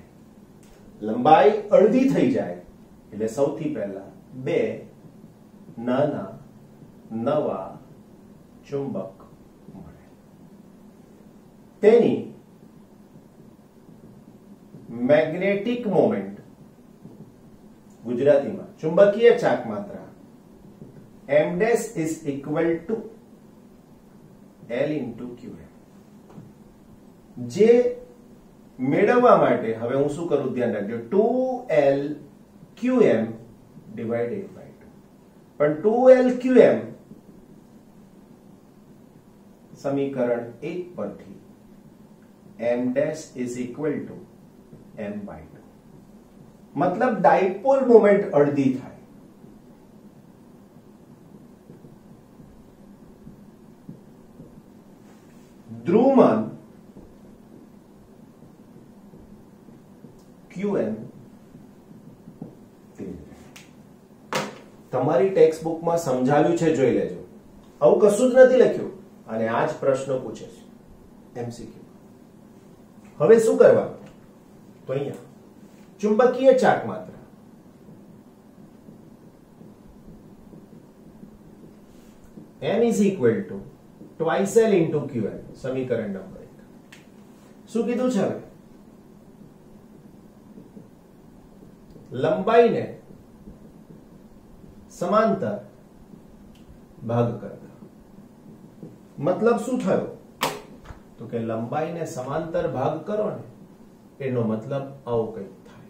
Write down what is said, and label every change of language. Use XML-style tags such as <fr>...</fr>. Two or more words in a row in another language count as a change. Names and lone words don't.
<gu>લંબાઈ અડધી થઈ જાય એટલે સૌથી પહેલા બે નાના નવા ચુંબક મળે. તેની</gu> <en>magnetic moment,</en> <gu>ગુજરાતીમાં ચુંબકીય ચાક માત્રા,</gu> <en>m dash is equal to L into QM.</en> <gu>જે મેળવવા માટે હવે હું શું કરું ધ્યાન રાખજો, 2L QM</gu> <en>divided by 2.</en> <gu>પણ 2L QM સમીકરણ 1 પરથી</gu> <en>m dash is equal to m by 2.</en> <gu>મતલબ</gu> <en>dipole moment</en> <gu>અડધી થાય. ધ્રુવમાન QM તમારી ટેક્સ્ટ બુકમાં સમજાવ્યું છે, જોઈ લેજો. આવું કશું જ નથી લખ્યું અને આ જ પ્રશ્ન પૂછે છે એમસીક્યુ. હવે શું કરવાનું, તો અહીંયા ચુંબકીય ચાક માત્રા</gu> <en>m is equal to twice L into QM,</en> <gu>સમીકરણ નંબર 1. શું કીધું છે હવે, લંબાઈને સમાંતર ભાગ કરતા. મતલબ શું થયો, તો કે લંબાઈને સમાંતર ભાગ કરો ને એનો મતલબ આવો કંઈક થાય.</gu>